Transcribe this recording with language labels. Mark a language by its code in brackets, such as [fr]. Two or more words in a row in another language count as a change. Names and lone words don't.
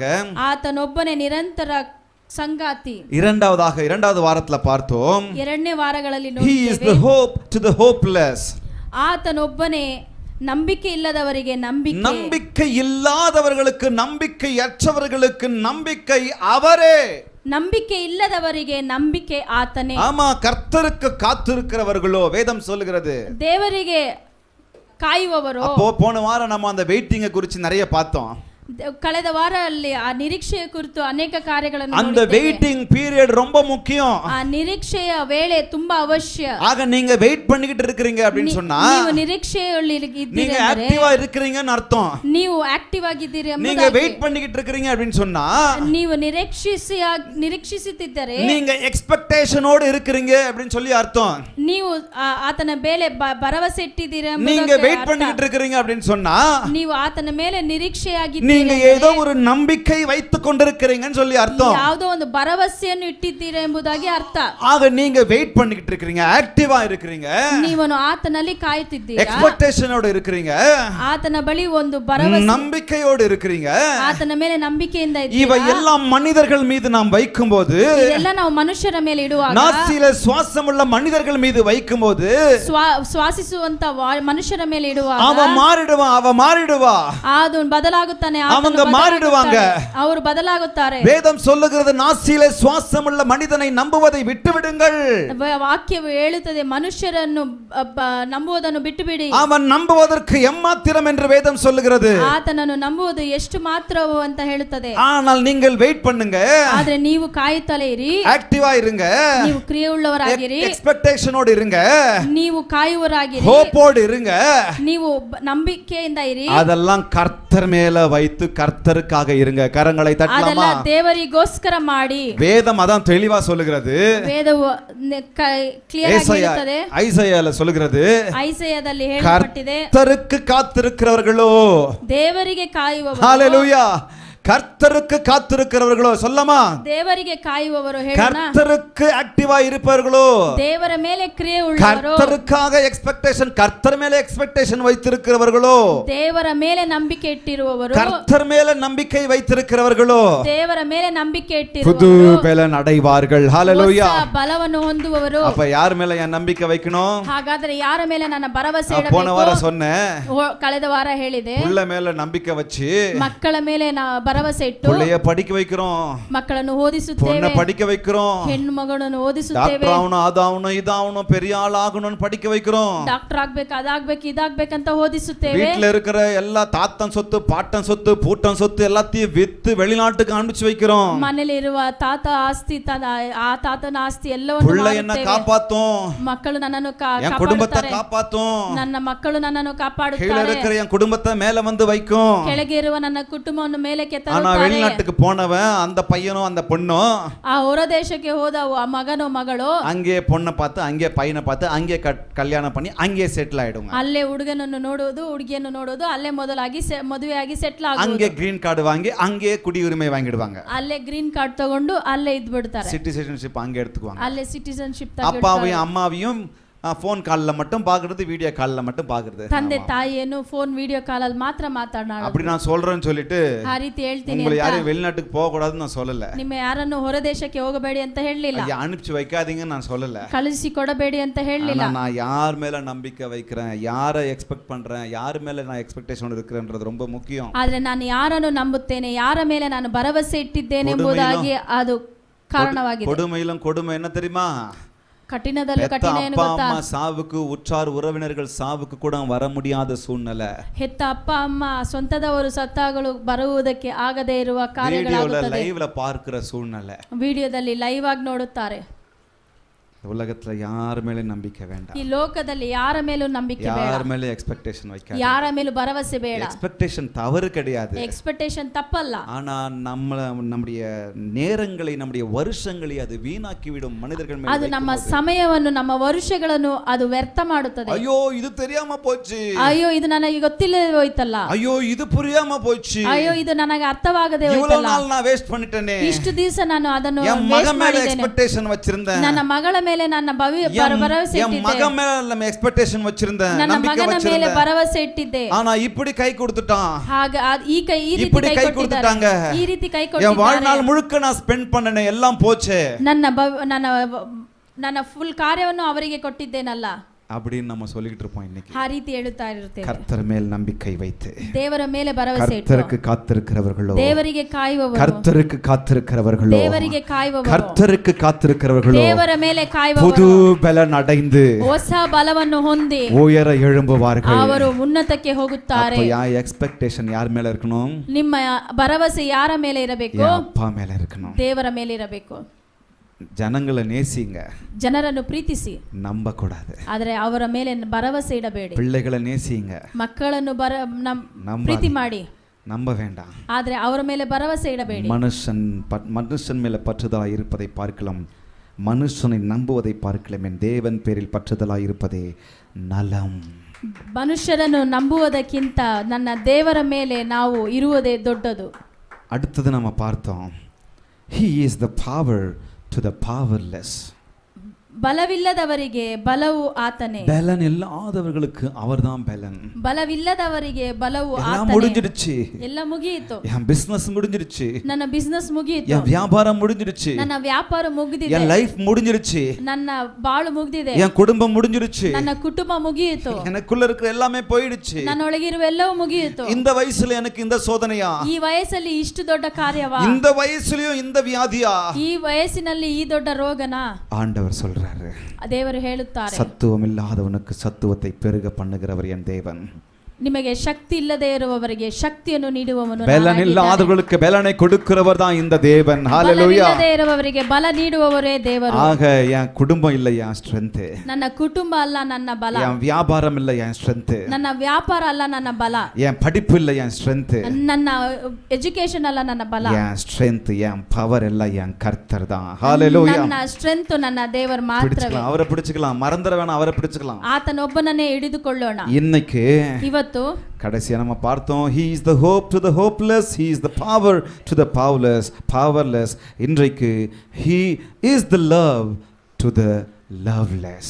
[kn] ಆತನೊಬ್ಬನೇ ನಿರಂತರ ಸಂಗಾತಿ. [ta] இரண்டாவது வாரத்துல பார்த்தோம், [kn] ಎರಡನೇ ವಾರಗಳಲ್ಲಿ [en] he is the [kn] ನೋಡಿದ್ದೇವೆ, [en] hope to the hopeless. [kn] ಆತನೊಬ್ಬನೇ ನಂಬಿಕೆ ಇಲ್ಲದವರಿಗೆ ನಂಬಿಕೆ, [ta] நம்பிக்கை இல்லாதவர்களுக்கு, நம்பிக்கையற்றவர்களுக்கு நம்பிக்கை அவரே. [kn] ನಂಬಿಕೆ ಇಲ್ಲದವರಿಗೆ ನಂಬಿಕೆ ಆತನೇ. [ta] ஆமா, கர்த்தருக்கு காத்திருக்கிறவர்களோ வேதம் சொல்லுகிறது. [kn] ದೇವರಿಗೆ ಕಾಯುವವರು. [ta] அப்போ போன வாரம் நம்ம அந்த வெயிட்டிங்கை குறித்து நிறைய பார்த்தோம். [kn] ಕಳೆದ ವಾರದಲ್ಲಿ ಆ ನಿರೀಕ್ಷೆಯ ಕುರಿತು ಅನೇಕ ಕಾರ್ಯಗಳನ್ನು [ta] அந்த [en] waiting period [ta] ரொம்ப முக்கியம். [kn] ಆ ನಿರೀಕ್ಷೆಯ ವೇಳೆ ತುಂಬಾ ಅವಶ್ಯ. [ta] ஆக நீங்க வெயிட் பண்ணிக்கிட்டு இருக்கீங்க அப்படினு சொன்னா [kn] ನೀವು ನಿರೀಕ್ಷೆಯಲ್ಲಿ ಇದ್ದೀರಿ [ta] நீங்க ஆக்டிவா இருக்கீங்கன்னு அர்த்தம். [kn] ನೀವು ಆಕ್ಟಿವ್ ಆಗಿದ್ದೀರಿ ಎಂಬುದಾಗಿ. [ta] நீங்க வெயிட் பண்ணிக்கிட்டு இருக்கீங்க அப்படினு சொன்னா [kn] ನೀವು ನಿರೀಕ್ಷಿಸುತ್ತಿದ್ದರೆ [ta] நீங்க எக்ஸ்பெக்டேஷனோட இருக்கீங்க அப்படினு சொல்லி அர்த்தம். [kn] ನೀವು ಆತನ ಮೇಲೆ ಭರವಸೆ ಇಟ್ಟಿದ್ದೀರಿ [ta] நீங்க [kn] ಎಂಬುದಾಗಿ. [ta] வெயிட் பண்ணிக்கிட்டு இருக்கீங்க அப்படினு சொன்னா [kn] ನೀವು ಆತನ ಮೇಲೆ ನಿರೀಕ್ಷೆಯಾಗಿದ್ದೀರಿ, [ta] நீங்க ஏதோ ஒரு நம்பிக்கை வைத்துக் கொண்டிருக்கிறீங்கன்னு சொல்லி அர்த்தம். [kn] ಯಾವುದೋ ಒಂದು ಭರವಸೆಯನ್ನು ಇಟ್ಟಿದ್ದೀರಾ ಎಂಬುದಾಗಿ ಅರ್ಥ. [ta] ஆக நீங்க வெயிட் பண்ணிக்கிட்டு இருக்கீங்க, ஆக்டிவா இருக்கிறீங்க, [kn] ನೀವು ಆತನಲ್ಲಿ ಕಾಯುತ್ತಿದ್ದೀರಾ, [ta] எக்ஸ்பெக்டேஷனோட இருக்கிறீங்க, [kn] ಆತನ ಬಳಿ ಒಂದು ಭರವಸೆ, [ta] நம்பிக்கையோடு இருக்கிறீங்க. [kn] ಆತನ ಮೇಲೆ ನಂಬಿಕೆಯಿಂದ [ta] இவை [kn] ಇದ್ದೀರಾ. [ta] எல்லாம் மனிதர்கள் மீது நாம் வைக்கும்போது, [kn] ಇದೆಲ್ಲ ನಾವು ಮನುಷ್ಯರ ಮೇಲೆ ಇಡುವಾಗ, [ta] நாசியில சுவாசமுள்ள மனிதர்கள் மீது வைக்கும்போது, [kn] ಶ್ವಾಸಿಸುವಂತ ಮನುಷ್ಯರ ಮೇಲೆ ಇಡುವಾಗ [ta] அவன் மாறிடுவான், அவ மாறிடுவா, [kn] ಅದು ಬದಲಾಗುತ್ತಾನೆ, [ta] அவங்க மாறிடுவாங்க. [kn] ಅವರು ಬದಲಾಗುತ್ತಾರೆ. [ta] வேதம் சொல்லுகிறது, நாசியில சுவாசமுள்ள மனிதனை நம்புவதை விட்டுவிடுங்கள். [kn] ವಾಕ್ಯವು ಹೇಳುತ್ತದೆ, ಮನುಷ್ಯರನ್ನು ನಂಬುವುದನ್ನು ಬಿಟ್ಟು ಬಿಡಿ. [ta] அவன் நம்புவதற்கு எம்மாத்திரம் என்று வேதம் சொல்லுகிறது. [kn] ಆತನನ್ನು ನಂಬುವುದು ಎಷ್ಟು ಮಾತ್ರವು ಅಂತ ಹೇಳುತ್ತದೆ. [ta] ஆனால் நீங்கள் வெயிட் பண்ணுங்க, [kn] ಆದ್ರೆ ನೀವು ಕಾಯುತ್ತಲೇ ಇರಿ, [ta] ஆக்டிவா இருங்க, [kn] ನೀವು ಕ್ರಿಯೆಯುಳ್ಳವರಾಗಿರಿ, [ta] எக்ஸ்பெக்டேஷனோடு இருங்க, [kn] ನೀವು ಕಾಯುವರಾಗಿರಿ, [ta] ஹோப்போடு இருங்க. [kn] ನೀವು ನಂಬಿಕೆಯಿಂದ ಇರಿ. [ta] அதெல்லாம் கர்த்தர் மேல வைத்து கர்த்தருக்காக இருங்க. கரங்களை [kn] ಅದೆಲ್ಲ [ta] தட்டலாமா? [kn] ದೇವರಿಗೋಸ್ಕರ ಮಾಡಿ. [ta] வேதம் அதான் தெளிவா சொல்லுகிறது. [kn] ವೇದವು ಕ್ಲಿಯರ್ ಆಗಿ ಹೇಳುತ್ತದೆ. [ta] ஐசாயால சொல்லுகிறது, [kn] ಐಸಾಯದಲ್ಲಿ ಹೇಳಲ್ಪಟ್ಟಿದೆ, [ta] கர்த்தருக்கு காத்திருக்கிறவர்களோ, [kn] ದೇವರಿಗೆ ಕಾಯುವವರು, [ta] ஹalleluya, கர்த்தருக்கு காத்திருக்கிறவர்களோ, சொல்லமா, [kn] ದೇವರಿಗೆ ಕಾಯುವವರು ಹೇಳೋಣ, [ta] கர்த்தருக்கு ஆக்டிவா இருப்பவர்களோ, [kn] ದೇವರ ಮೇಲೆ ಕ್ರಿಯೆ ಉಳ್ಳವರು, [ta] கர்த்தருக்காக எக்ஸ்பெக்டேஷன், கர்த்தர் மேல எக்ஸ்பெக்டேஷன் வைத்திருக்கிறவர்களோ, [kn] ದೇವರ ಮೇಲೆ ನಂಬಿಕೆ ಇಟ್ಟಿರುವವರು, [ta] கர்த்தர் மேல நம்பிக்கை வைத்திருக்கிறவர்களோ, [kn] ದೇವರ ಮೇಲೆ ನಂಬಿಕೆ [ta] புது [kn] ಇಟ್ಟಿರುವವರು [ta] பலன் அடைவார்கள். ஹalleluya. [kn] ಹೊಸ ಬಲವನ್ನು ಹೊಂದುವವರು. [ta] அப்ப யார் மேல என் நம்பிக்கை வைக்கணும்? [kn] ಹಾಗಾದ್ರೆ ಯಾರ ಮೇಲೆ ನನ್ನ ಭರವಸೆ [ta] போன வாரம் [kn] ಇಡಬೇಕು? [ta] சொன்னேன், [kn] ಕಳೆದ ವಾರ ಹೇಳಿದೆ, [ta] புள்ள மேல நம்பிக்கை வச்சு [kn] ಮಕ್ಕಳ ಮೇಲೆ ಭರವಸೆ ಇಟ್ಟು [ta] புள்ளைய படிக்க வைக்கிறோம், [kn] ಮಕ್ಕಳನ್ನು [ta] பொண்ணை [kn] ಓದಿಸುತ್ತೇವೆ, [ta] படிக்க வைக்கிறோம், [kn] ಹೆಣ್ಣು ಮಗಳನ್ನು ಓದಿಸುತ್ತೇವೆ, [ta] டாக்டர் ஆகணும், அதாகணும், இதாகணும், பெரிய ஆள் ஆகணும்னு படிக்க வைக்கிறோம். [kn] ಡಾಕ್ಟರ್ ಆಗ್ಬೇಕು, ಅದಾಗ್ಬೇಕು, ಇದಾಗ್ಬೇಕಂತ ಓದಿಸುತ್ತೇವೆ. [ta] வீட்டுல இருக்கிற எல்லா தாத்தன் சொத்து, பாட்டன் சொத்து, பூட்டன் சொத்து எல்லாத்தையும் வித்து வெளிநாட்டுக்கு அனுப்பிச்சு வைக்கிறோம். [kn] ಮನೆಯಲ್ಲಿರುವ ತಾತ ಆಸ್ತಿ, ಆ ತಾತನ ಆಸ್ತಿ ಎಲ್ಲವನ್ನು [ta] புள்ள என்ன [kn] ಮಾರುತ್ತೇವೆ. [ta] காப்பாத்தும், [kn] ಮಕ್ಕಳು ನನ್ನನ್ನು [ta] என் குடும்பத்தை [kn] ಕಾಪಾಡುತ್ತಾರೆ, [ta] காப்பாத்தும், [kn] ನನ್ನ ಮಕ್ಕಳು ನನ್ನನ್ನು [ta] கீழே [kn] ಕಾಪಾಡುತ್ತಾರೆ, [ta] இருக்கிற என் குடும்பத்தை மேல வந்து வைக்கும். [kn] ಕೆಳಗೆ ಇರುವ ನನ್ನ ಕುಟುಂಬವನ್ನು ಮೇಲಕ್ಕೆ [ta] ஆனா [kn] ತರುತ್ತಾರೆ. [ta] வெளிநாட்டுக்கு போனவன், அந்த பையனும் அந்த பொண்ணும் [kn] ಆ ಹೊರ ದೇಶಕ್ಕೆ ಹೋದ ಆ ಮಗನೋ ಮಗಳು [ta] அங்கே பொண்ணை பார்த்து, அங்கே பையனை பார்த்து, அங்கே கல்யாணம் பண்ணி அங்கே செட்டில் ஆயிடுங்க. [kn] ಅಲ್ಲೇ ಹುಡುಗನನ್ನು ನೋಡುವುದು, ಹುಡುಗಿಯನ್ನು ನೋಡುವುದು, ಅಲ್ಲೇ ಮೊದಲಾಗಿ ಮದುವೆಯಾಗಿ ಸೆಟ್ಲ್ [ta] அங்கே [kn] ಆಗುವುದು, [en] green card [ta] வாங்கி அங்கே குடியுரிமை வாங்கிடுவாங்க. [kn] ಅಲ್ಲೇ [en] green card [kn] ತಗೊಂಡು ಅಲ್ಲೇ ಇದ್ ಬಿಡ್ತಾರೆ, [ta] சிட்டிசன்ஷிப் அங்கே எடுத்துக்குவாங்க. [kn] ಅಲ್ಲೇ ಸಿಟಿಸನ್ಶಿಪ್ [ta] அப்பாவையும் அம்மாவையும் [en] phone call [ta] மட்டும் பாக்குறது, வீடியோ கால்ல மட்டும் பாக்குறது. [kn] ತಂದೆ ತಾಯಿಯನ್ನು [en] phone video [kn] ಕಾಲಲ್ಲಿ ಮಾತ್ರ ಮಾತನಾಡೋದು. [ta] அப்படி நான் சொல்றேன்னு சொல்லிட்டு [kn] ಆ ರೀತಿ ಹೇಳ್ತೀನಿ [ta] உங்களை [kn] ಅಂತ [ta] யாரையும் வெளிநாட்டுக்கு போக கூடாதுன்னு நான் சொல்லல. [kn] ನಿಮ್ಮ ಯಾರನ್ನು ಹೊರ ದೇಶಕ್ಕೆ ಹೋಗಬೇಡಿ ಅಂತ ಹೇಳಲಿಲ್ಲ, [ta] ஐயா அனுப்பிச்சு வைக்காதீங்கன்னு நான் சொல்லல, [kn] ಕಳಿಸಿ ಕೊಡಬೇಡಿ ಅಂತ ಹೇಳಲಿಲ್ಲ. [ta] நான் யார் மேல நம்பிக்கை வைக்கிறேன், யாரை எக்ஸ்பெக்ட் பண்றேன், யார் மேல நான் எக்ஸ்பெக்டேஷன் இருக்கிறேன்றது ரொம்ப முக்கியம். [kn] ಆದ್ರೆ ನಾನು ಯಾರನ್ನು ನಂಬುತ್ತೇನೆ, ಯಾರ ಮೇಲೆ ನಾನು ಭರವಸೆ ಇಟ್ಟಿದ್ದೇನೆ ಎಂಬುದಾಗಿ ಅದು ಕಾರಣವಾಗಿದೆ. [ta] கொடுமையிலும் கொடுமை என்ன தெரியுமா? [kn] ಕಠಿಣದಲ್ಲೂ ಕಠಿಣ ಏನು [ta] அப்பா [kn] ಗೊತ್ತಾ? [ta] அம்மா சாவுக்கு, உற்றார் உறவினர்கள் சாவுக்கு கூட வர முடியாத சூழ்நிலை. [kn] ಹೆತ್ತ ಅಪ್ಪ ಅಮ್ಮ ಸ್ವಂತದವರು ಸತ್ತಾಗಲು ಬರುವುದಕ್ಕೆ ಆಗದೇ ಇರುವ [ta] வீடியோல [kn] ಕಾರ್ಯಗಳಾಗುತ್ತದೆ. [ta] லைவ்ல பார்க்கிற சூழ்நிலை. [kn] ವಿಡಿಯೋದಲ್ಲಿ ಲೈವ್ ಆಗಿ ನೋಡುತ್ತಾರೆ. [ta] உலகத்துல யார் மேல நம்பிக்கை வேண்டாம், [kn] ಈ ಲೋಕದಲ್ಲಿ ಯಾರ ಮೇಲೂ ನಂಬಿಕೆ ಬೇಡ, [ta] யார் மேல எக்ஸ்பெக்டேஷன் வைக்காதீங்க. [kn] ಯಾರ ಮೇಲೂ ಭರವಸೆ ಬೇಡ. [ta] எக்ஸ்பெக்டேஷன் தவறு கிடையாது, [kn] ಎಕ್ಸ್ಪೆಕ್ಟೇಷನ್ ತಪ್ಪಲ್ಲ. [ta] ஆனா நம்முடைய நேரங்களை, நம்முடைய வருஷங்களை அது வீணாக்கி விடும். மனிதர்கள் மேல [kn] ಅದು ನಮ್ಮ ಸಮಯವನ್ನು, ನಮ್ಮ ವರುಷಗಳನ್ನು ಅದು ವ್ಯರ್ಥ ಮಾಡುತ್ತದೆ. [ta] ஐயோ இது தெரியாம போச்சு, [kn] ಅಯ್ಯೋ ಇದು ನನಗೆ ಗೊತ್ತಿಲ್ಲದೆ ಹೋಯ್ತಲ್ಲ, [ta] ஐயோ இது புரியாம போச்சு, [kn] ಅಯ್ಯೋ ಇದು ನನಗೆ ಅರ್ಥವಾಗದೆ [ta] இவ்வளவு [kn] ಹೋಯ್ತಲ್ಲ, [ta] நாள் நான் வேஸ்ட் பண்ணிட்டேனே, [kn] ಇಷ್ಟು ದಿವಸ ನಾನು ಅದನ್ನು [ta] என் [kn] waste [ta] மகன் மேல [kn] ಮಾಡಿದ್ದೇನೆ, [ta] எக்ஸ்பெக்டேஷன் வச்சிருந்தேன், [kn] ನನ್ನ ಮಗಳ ಮೇಲೆ ನನ್ನ ಭರವಸೆ [ta] என் [kn] ಇಟ್ಟಿದ್ದೆ, [ta] மகன் மேல நம்ம எக்ஸ்பெக்டேஷன் வச்சிருந்தேன், [kn] ನನ್ನ [ta] நம்பிக்கை [kn] ಮಗನ ಮೇಲೆ [ta] வச்சிருந்தேன், [kn] ಭರವಸೆ ಇಟ್ಟಿದ್ದೆ. [ta] ஆனா இப்படி கை கொடுத்துட்டான், [kn] ಹಾಗ ಈ ರೀತಿ [ta] இப்படி [kn] ಕೈ [ta] கை கொடுத்துட்டாங்க, [kn] ಕೊಟ್ಟಿದ್ದಾರೆ, ಈ ರೀತಿ ಕೈ [ta] என் [kn] ಕೊಟ್ಟಿದ್ದಾರೆ. [ta] வாழ்நாள் முழுக்க நான் ஸ்பெண்ட் பண்ணனே எல்லாம் போச்சே, [kn] ನನ್ನ ಫುಲ್ ಕಾರ್ಯವನ್ನು ಅವರಿಗೆ ಕೊಟ್ಟಿದ್ದೇನಲ್ಲ [ta] அப்படின்னு நம்ம சொல்லிட்டு இருப்போம். இன்னைக்கு [kn] ಆ ರೀತಿ ಹೇಳುತ್ತಾ ಇರುತ್ತೇವೆ. [ta] கர்த்தர் மேல் நம்பிக்கை வைத்து, [kn] ದೇವರ ಮೇಲೆ ಭರವಸೆ ಇಟ್ಟು, [ta] கர்த்தருக்கு காத்திருக்கிறவர்களோ, [kn] ದೇವರಿಗೆ ಕಾಯುವವರು, [ta] கர்த்தருக்கு காத்திருக்கிறவர்களோ, [kn] ದೇವರಿಗೆ ಕಾಯುವವರು, [ta] கர்த்தருக்கு காத்திருக்கிறவர்களோ [kn] ದೇವರ ಮೇಲೆ [ta] புது [kn] ಕಾಯುವವರು [ta] பலன் அடைந்து [kn] ಹೊಸ ಬಲವನ್ನು ಹೊಂದಿ [ta] உயர எழும்புவார்கள். [kn] ಅವರು ಉನ್ನತಕ್ಕೆ ಹೋಗುತ್ತಾರೆ. [ta] அப்ப யார் எக்ஸ்பெக்டேஷன் யார் மேல இருக்கணும்? [kn] ನಿಮ್ಮ ಭರವಸೆ ಯಾರ ಮೇಲೆ ಇರಬೇಕು? [ta] என் அப்பா மேல இருக்கணும். [kn] ದೇವರ ಮೇಲೆ ಇರಬೇಕು. [ta] ஜனங்களை நேசிங்க, [kn] ಜನರನ್ನು ಪ್ರೀತಿಸಿ, [ta] நம்ப கூடாது. [kn] ಆದರೆ ಅವರ ಮೇಲೆ ಭರವಸೆ ಇಡಬೇಡಿ. [ta] பிள்ளைகளை நேசிங்க, [kn] ಮಕ್ಕಳನ್ನು ಪ್ರೀತಿ ಮಾಡಿ, [ta] நம்ப வேண்டாம். [kn] ಆದರೆ ಅವರ ಮೇಲೆ ಭರವಸೆ ಇಡಬೇಡಿ. [ta] மனுஷன் மேல பற்றுதலாய் இருப்பதை பார்க்கலாம், மனுஷனை நம்புவதை பார்க்கலாம், என் தேவன் பேரில் பற்றுதலாய் இருப்பதே நலம். [kn] ಮನುಷ್ಯರನ್ನು ನಂಬುವುದಕ್ಕಿಂತ ನನ್ನ ದೇವರ ಮೇಲೆ ನಾವು ಇರುವುದೇ ದೊಡ್ಡದು. [ta] அடுத்தது நம்ம பார்த்தோம், [en] he is the power to the powerless. [kn] ಬಲವಿಲ್ಲದವರಿಗೆ ಬಲವು ಆತನೇ. [ta] பலன் இல்லாதவர்களுக்கு அவர்தான் பலன். [kn] ಬಲವಿಲ್ಲದವರಿಗೆ ಬಲವು [ta] எல்லாம் [kn] ಆತನೇ. [ta] முடிஞ்சிடுச்சு, [kn] ಎಲ್ಲ ಮುಗಿಯಿತು. [ta] என் பிசினஸ் முடிஞ்சிடுச்சு, [kn] ನನ್ನ ಬಿಸ್ನೆಸ್ ಮುಗಿಯಿತು. [ta] என் வியாபாரம் முடிஞ்சிடுச்சு, [kn] ನನ್ನ ವ್ಯಾಪಾರ ಮುಗಿದಿದೆ. [ta] என் லைஃப் முடிஞ்சிடுச்சு, [kn] ನನ್ನ ಬಾಳು ಮುಗಿದಿದೆ. [ta] என் குடும்பம் முடிஞ்சிடுச்சு, [kn] ನನ್ನ ಕುಟುಂಬ ಮುಗಿಯಿತು. [ta] எனக்குள்ள இருக்கிற எல்லாமே போயிடுச்சு. [kn] ನನ್ನೊಳಗಿರುವ ಎಲ್ಲವೂ ಮುಗಿಯಿತು. [ta] இந்த வயசுல எனக்கு இந்த சோதனையா, [kn] ಈ ವಯಸ್ಸಲ್ಲಿ ಇಷ್ಟು ದೊಡ್ಡ ಕಾರ್ಯವಾ, [ta] இந்த வயசுலயும் இந்த வியாதியா, [kn] ಈ ವಯಸ್ಸಿನಲ್ಲಿ ಈ ದೊಡ್ಡ ರೋಗನಾ? [ta] ஆண்டவர் சொல்றாரு, [kn] ದೇವರು ಹೇಳುತ್ತಾರೆ, [ta] சத்துவம் இல்லாதவனுக்கு சத்துவத்தை பெருக பண்ணுகிறவர் என் தேவன். [kn] ನಿಮಗೆ ಶಕ್ತಿ ಇಲ್ಲದೆ ಇರುವವರಿಗೆ ಶಕ್ತಿಯನ್ನು ನೀಡುವವನು [ta] பலன் இல்லாதவர்களுக்கு பலனை கொடுக்கிறவர் தான் இந்த தேவன். ஹalleluya. [kn] ಇಲ್ಲದೆ ಇರುವವರಿಗೆ ಬಲ ನೀಡುವವರೇ ದೇವರು. [ta] ஆக என் குடும்பம் இல்ல என் ஸ்ட்ரெngth, [kn] ನನ್ನ ಕುಟುಂಬ ಅಲ್ಲ ನನ್ನ ಬಲ. [ta] என் வியாபாரம் இல்ல என் ஸ்ட்ரெngth, [kn] ನನ್ನ ವ್ಯಾಪಾರ ಅಲ್ಲ ನನ್ನ ಬಲ. [ta] என் படிப்பு இல்ல என் ஸ்ட்ரெngth, [kn] ನನ್ನ ಎಜುಕೇಶನ್ ಅಲ್ಲ ನನ್ನ ಬಲ. [ta] என் ஸ்ட்ரெngth என் பவர் எல்லாம் என் கர்த்தர் தான். ஹalleluya. [kn] ನನ್ನ ಸ್ಟ್ರೆಂತ್ ನನ್ನ ದೇವರು ಮಾತ್ರವೇ. [ta] அவரை பிடிச்சுக்கலாம், மறந்துட வேணாம், அவரை பிடிச்சுக்கலாம். [kn] ಆತನೊಬ್ಬನನ್ನೇ ಹಿಡಿದುಕೊಳ್ಳೋಣ. [ta] இன்னைக்கு [kn] ಇವತ್ತು [ta] கடைசியா நம்ம பார்த்தோம், [en] he is the hope to the hopeless, he is the power to the powerless. இன்றைக்கு he is the love to the loveless.